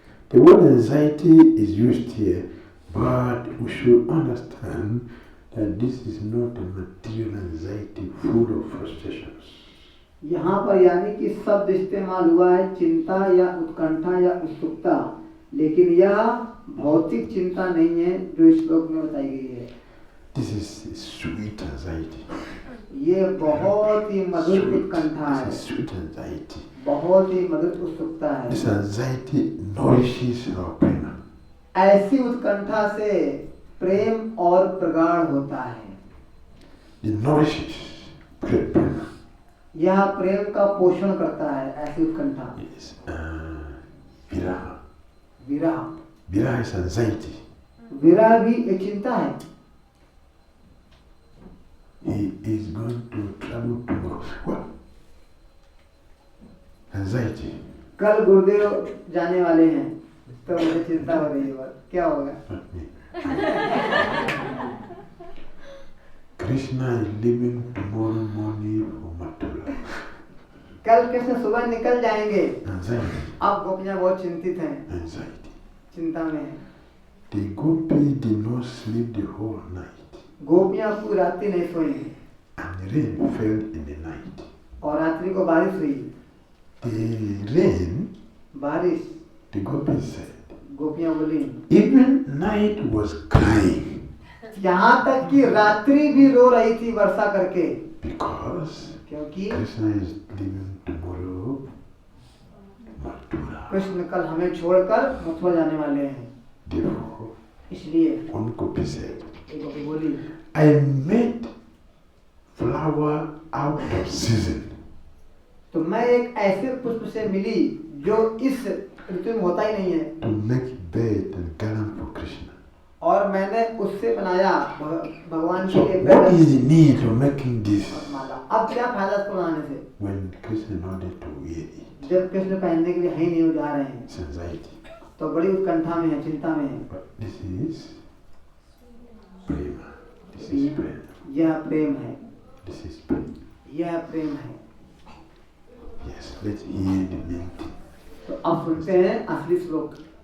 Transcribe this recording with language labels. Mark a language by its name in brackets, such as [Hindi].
[English] The word anxiety is used here, but we should understand that this is not a material anxiety full of frustrations. [Hindi] यहाँ पर यानी कि शब्द इस्तेमाल हुआ है चिंता या उत्कंठा या उत्सुकता, लेकिन यह भौतिक चिंता नहीं है जो इस श्लोक में बताई गई है। [English] This is sweet anxiety. [Hindi] ये बहुत ही मधुर उत्कंठा है, [English] This is sweet anxiety. [Hindi] बहुत ही मधुर उत्सुकता है। [English] This anxiety nourishes our prema. [Hindi] ऐसी उत्कंठा से प्रेम और प्रगाढ़ होता है। [English] it nourishes great prema. [Hindi] यह प्रेम का पोषण करता है, ऐसी उत्कंठा। [English] Yes, viraha. [Hindi] विरह, [English] Viraha is anxiety. [Hindi] विरह भी एक चिंता है। [English] He is going to travel tomorrow. What? Anxiety. [Hindi] कल गुरुदेव जाने वाले हैं, तो मुझे चिंता हो रही है, क्या होगा? [English] Not me. Krishna is leaving tomorrow morning for Mathura. [Hindi] कल कृष्ण सुबह निकल जाएंगे। [English] Anxiety. [Hindi] अब गोपियाँ बहुत चिंतित हैं, [English] Anxiety. [Hindi] चिंता में हैं। [English] The gopi did not sleep the whole night. [Hindi] गोपियाँ पूरी रात्रि नहीं सोई [English] And rain fell in the night. [Hindi] और रात्रि को बारिश हुई। [English] The rain, [Hindi] बारिश, [English] the gopi said, [Hindi] गोपियाँ बोली, [English] even night was crying [Hindi] यहाँ तक कि रात्रि भी रो रही थी वर्षा करके, [English] because [Hindi] क्योंकि [English] Krishna is leaving tomorrow Mathura. [Hindi] Krishna कल हमें छोड़कर मथुरा जाने वाले हैं। [English] Therefore, [Hindi] इसलिए [English] one gopi said, [Hindi] एक गोपी बोली, [English] I met flower out of season. [Hindi] तो मैं एक ऐसे पुष्प से मिली जो इस ऋतु में होता ही नहीं है, [English] To make bed and garland for Krishna. [Hindi] और मैंने उससे बनाया भगवान के [English] So [Hindi] लिए [English] what bed is the need of making this [Hindi] और माला। अब क्या फायदा इसको बनाने से, [English] when Krishna wanted to wear it? [Hindi] जब कृष्ण पहनने के लिए है ही नहीं, वो जा रहे हैं, [English] It's anxiety. [Hindi] तो बड़ी उत्कंठा में है, चिंता में है। [English] But this is prema. This is prema. [Hindi] यह प्रेम है, [English] This is prema. [Hindi] यह प्रेम है। [English] Yes, let's hear the main thing. [Hindi] तो अब सुनते हैं असली श्लोक।